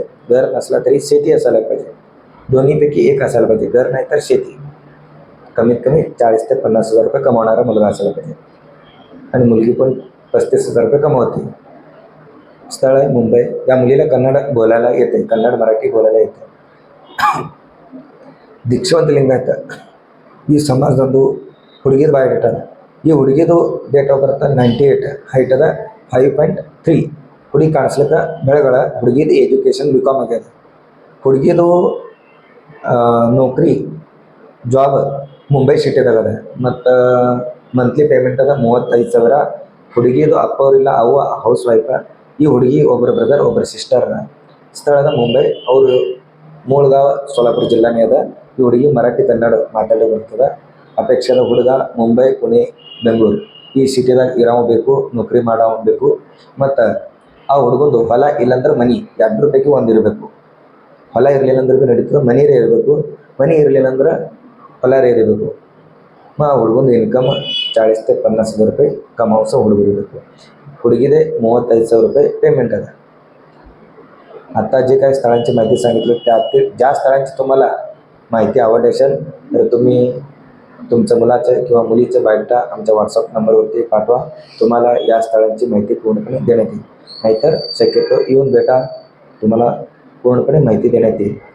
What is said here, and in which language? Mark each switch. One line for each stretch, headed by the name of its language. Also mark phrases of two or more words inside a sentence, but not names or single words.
Marathi: घर नसला तरी शेती असायला पाहिजे. दोन्हीपैकी एक असायला पाहिजे, घर नाही तर शेती. कमीत कमी 40 ते 50,000 रुपये कमावणारा मुलगा असायला पाहिजे आणि मुलगी पण 35,000 रुपये कमवते. स्थळ आहे मुंबई. या मुलीला कन्नड बोलायला येते, कन्नड मराठी बोलायला येते.
Kannada: ದೀಕ್ಷವಂತ ಲಿಂಗಾಯತ ಈ ಸಮಾಜದೊಂದು ಹುಡುಗಿದ ಬಯೋಡೇಟಾ. ಈ ಹುಡುಗಿದು
English: date of birth
Kannada: 98, ಹೈಟ್ ಅದ 5.3. ಹುಡುಗಿ ಕಾಣಿಸ್ಲಿಕ್ಕೆ ಬೆಳಗಳ. ಹುಡುಗಿದು ಎಜುಕೇಷನ್ BCom ಆಗ್ಯದ. ಹುಡುಗಿದು ನೌಕರಿ ಜಾಬ್ ಮುಂಬೈ ಸಿಟಿದಾಗ ಅದ ಮತ್ತು
English: monthly payment
Kannada: ಅದ 35,000. ಹುಡುಗಿದು ಅಪ್ಪ ಅವರಿಲ್ಲ, ಅವ್ವ
English: house wife.
Kannada: ಈ ಹುಡುಗಿ ಒಬ್ಬರು ಬ್ರದರ್, ಒಬ್ಬರು ಸಿಸ್ಟರ್. ಸ್ಥಳದ ಮುಂಬೈ. ಅವರು ಮೂಲ
Marathi: गाव सोलापूर जिल्ह्याने
Kannada: अದ. ಈ ಹುಡುಗಿ ಮರಾಠಿ ಕನ್ನಡ ಮಾತಾಡೋ ಬರ್ತದೆ. ಅಪೇಕ್ಷೆದ ಹುಡುಗ ಮುಂಬೈ ಪುಣೆ ಬೆಂಗಳೂರು ಈ ಸಿಟಿದಾಗ ಇರೋವ್ ಬೇಕು, ನೌಕರಿ ಮಾಡೋವ್ ಬೇಕು. ಮತ್ತು ಆ ಹುಡುಗಂದು ಹೊಲ ಇಲ್ಲಾಂದ್ರೆ ಮನೆ ಎರಡರ ಪೈಕಿ ಒಂದು ಇರಬೇಕು. ಹೊಲ ಇರಲಿಲ್ಲ ಅಂದ್ರೆ ಭೀ ನಡೀತದೆ, ಮನೆಯೇ ಇರಬೇಕು. ಮನೆ ಇರಲಿಲ್ಲ ಅಂದ್ರೆ ಹೊಲರೇ ಇರಬೇಕು. ಆ ಹುಡುಗಂದು ಇನ್ಕಮ್
Marathi: 40,000 ते 50,000 रुपये कमावचं
Kannada: ಹುಡುಗ ಇರಬೇಕು.
Marathi: ಹುಡುಗಿದೆ 35,000 रुपये पेमेंट आहे. आता जे काही स्थळांची माहिती सांगितली त्यातील ज्या स्थळांची तुम्हाला माहिती आवडली असेल तर तुम्ही तुमच्या मुलाचे किंवा मुलीचे बायोडाटा आमच्या व्हॉट्सअप नंबरवरती पाठवा. तुम्हाला या स्थळांची माहिती पूर्णपणे देण्यात येईल. नाहीतर शक्यतो येऊन भेटा, तुम्हाला पूर्णपणे माहिती देण्यात येईल.